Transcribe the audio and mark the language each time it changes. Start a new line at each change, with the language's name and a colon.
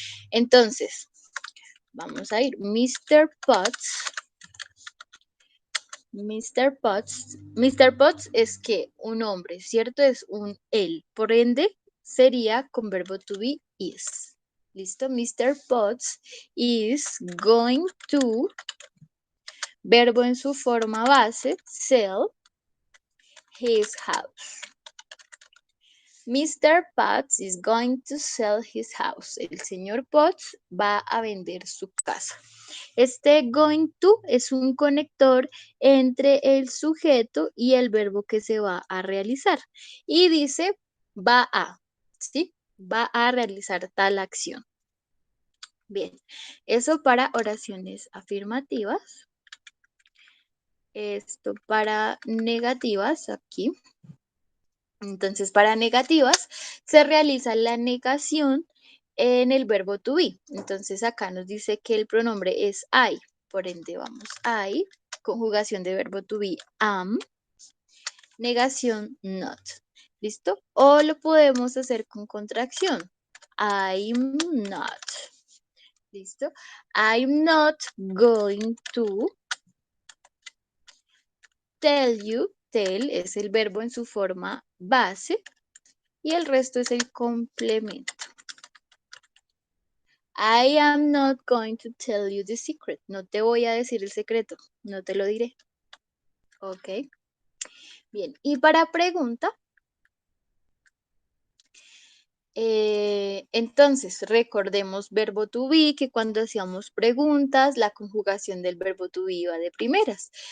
Spanish: Entonces, vamos a ir. Mr. Potts. Mr. Potts es que un hombre, ¿cierto? Es un él. Por ende, sería con verbo to be is. ¿Listo? Mr.
English: Potts is going to,
Spanish: verbo en su forma base,
English: sell his house. Mr. Potts is going to sell his house.
Spanish: El señor Potts va a vender su casa. Este going to es un conector entre el sujeto y el verbo que se va a realizar. Y dice va a, ¿sí? Va a realizar tal acción. Bien, eso para oraciones afirmativas. Esto para negativas aquí. Entonces, para negativas se realiza la negación en el verbo to be. Entonces, acá nos dice que el pronombre es I. Por ende, vamos I, conjugación de verbo to be am, negación not. ¿Listo? O lo podemos hacer con contracción.
English: I'm not.
Spanish: ¿Listo?
English: I'm not going to tell you.
Spanish: Tell es el verbo en su forma base y el resto es el complemento.
English: I am not going to tell you the secret.
Spanish: No te voy a decir el secreto, no te lo diré. Ok. Bien, y para pregunta, entonces recordemos verbo to be, que cuando hacíamos preguntas, la conjugación del verbo to be iba de primeras.